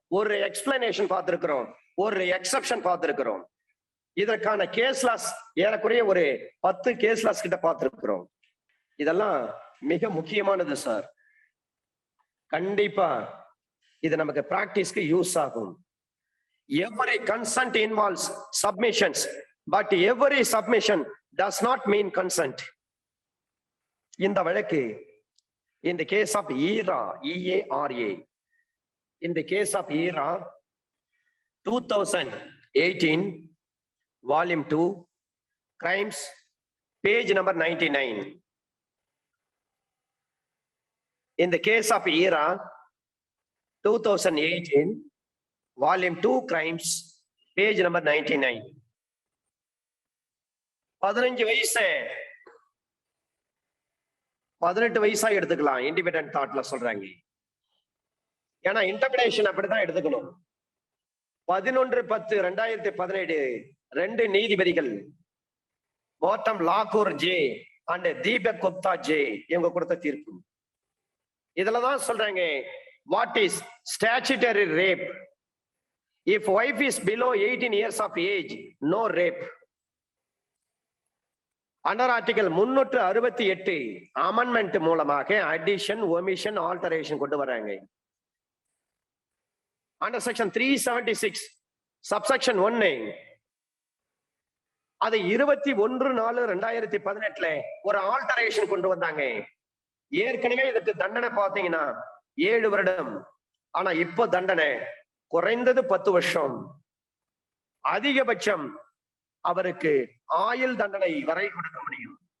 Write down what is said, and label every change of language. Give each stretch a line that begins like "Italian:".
Tamil: ஒரு எக்ஸ்பிளனேஷன் பார்த்திருக்கிறோம், ஒரு எக்ஸெப்ஷன் பார்த்திருக்கிறோம். இதற்கான கேஸ்லாஸ் ஏறக்குறைய ஒரு 10 கேஸ்லாஸ் கிட்ட பார்த்திருக்கிறோம். இதெல்லாம் மிக முக்கியமானது சார். கண்டிப்பா இது நமக்கு பிராக்டிஸ்க்கு யூஸ் ஆகும்.
English: Every consent involves submissions, but every submission does not mean consent.
Tamil: இந்த வழக்கு
English: in the case of ERA, EARA, in the case of ERA 2018 volume 2 crimes page number 99. In the case of ERA 2018 volume 2 crimes page number 99.
Tamil: 15 வயசு 18 வயசா எடுத்துக்கலாம், independent தாட்ல சொல்றாங்க. ஏன்னா interpretation அப்படிதான் எடுத்துக்கணும். 11/10/2017 2 நீதிபதிகள் கௌதம் லாகூர் J and Deepak Gupta J இவங்க கொடுத்த தீர்ப்பு. இதுலதான் சொல்றாங்க,
English: What is statutory rape? If wife is below 18 years of age, no rape. Under article 368 amendment
Tamil: மூலமாக
English: addition, omission, alteration
Tamil: கொண்டு வராங்க.
English: Under section 376 subsection 1
Tamil: அது 21/4/2018 ஒரு ஆல்டரேஷன் கொண்டு வந்தாங்க. ஏற்கனவே இதுக்கு தண்டனை பார்த்தீங்கன்னா 7 வருடம். ஆனா இப்போ தண்டனை குறைந்தது 10 வருஷம், அதிகபட்சம் அவருக்கு ஆயுள் தண்டனை வரை கொடுக்க முடியும்.